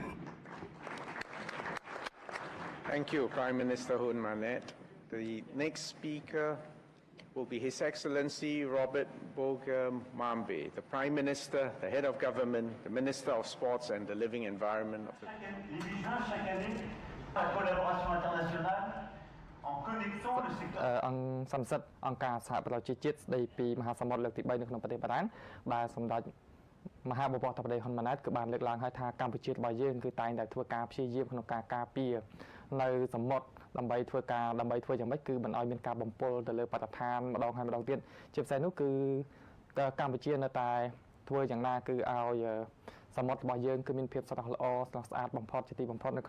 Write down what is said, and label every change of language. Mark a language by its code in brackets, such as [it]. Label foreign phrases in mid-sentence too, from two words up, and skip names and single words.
[en] Thank you, Prime Minister Hun Manet. The next speaker will be His Excellency Robert Boger Mambe, the Prime Minister, the Head of Government, the Minister of Sports and the Living Environment of the... [fr] Chaque année, la collaboration internationale en connexion le secteur [km] អង្គសន្និសីទអង្គការសហប្រជាជាតិស្ដីពីមហាសមុទ្រលើកទី3នៅក្នុងប្រទេសបារាំងដែលសម្ដេចមហាបវរធិបតីហ៊ុនម៉ាណែតគឺបានលើកឡើងឲ្យថាកម្ពុជារបស់យើងគឺតែងតែធ្វើការព្យាយាមក្នុងការការពារនៅសមុទ្រដើម្បីធ្វើយ៉ាងម៉េចគឺមិនឲ្យមានការបំពុលទៅលើបរិស្ថានម្ដងហើយម្ដងទៀតជាពិសេសនោះគឺកម្ពុជានៅតែធ្វើយ៉ាងណាគឺឲ្យសមុទ្ររបស់យើងគឺមានភាពស្រស់ល្អស្រស់ស្អាតបំផុតជាទីបំផុតនៅ